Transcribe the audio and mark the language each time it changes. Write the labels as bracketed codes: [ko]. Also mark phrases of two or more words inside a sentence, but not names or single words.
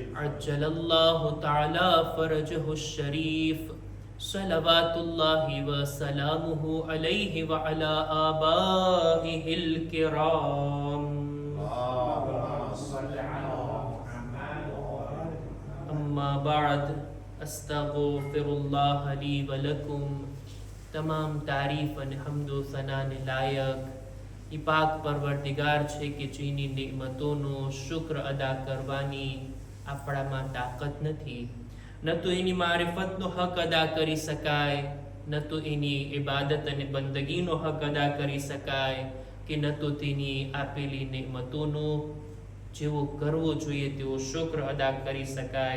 [ar] عجل الله تعالى فرجه الشريف صلوات الله وسلامه عليه وعلى آبائه الكرام. اللهم صل على محمد وآل أما بعد أستغفر الله لي ولكم. [gu] તમામ તારીફ અને હમદો સનાને લાયક ઈ પાક પરવરદિગાર છે કે જેની નિዕમતોનો શુક્ર અદા કરવાની આપણામાં તાકાત નથી. ન તો એની મારિફતનો હક અદા કરી શકાય, ન તો એની ઇબાદત અને બંદગીનો હક અદા કરી શકાય, કે ન તો તેની આપેલી નિዕમતોનો જેવો કરવો જોઈએ તેવો શુક્ર અદા કરી શકાય.